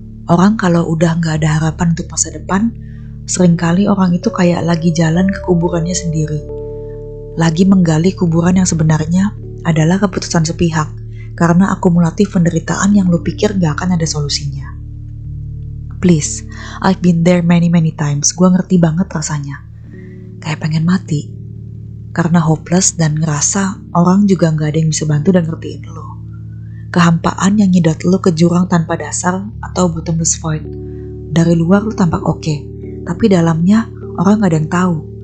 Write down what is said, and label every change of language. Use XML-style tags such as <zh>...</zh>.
<id>Orang kalau udah gak ada harapan untuk masa depan, seringkali orang itu kayak lagi jalan ke kuburannya sendiri. Lagi menggali kuburan yang sebenarnya adalah keputusan sepihak, karena akumulatif penderitaan yang lu pikir gak akan ada solusinya.</id> <en>Please, I've been there many times.</en> <id>Gue ngerti banget rasanya. Kayak pengen mati. Karena hopeless dan ngerasa orang juga gak ada yang bisa bantu dan ngertiin lo. Kehampaan yang nyedot lo ke jurang tanpa dasar atau bottomless void. Dari luar lo tampak oke, tapi dalamnya orang gak ada yang tahu.</id>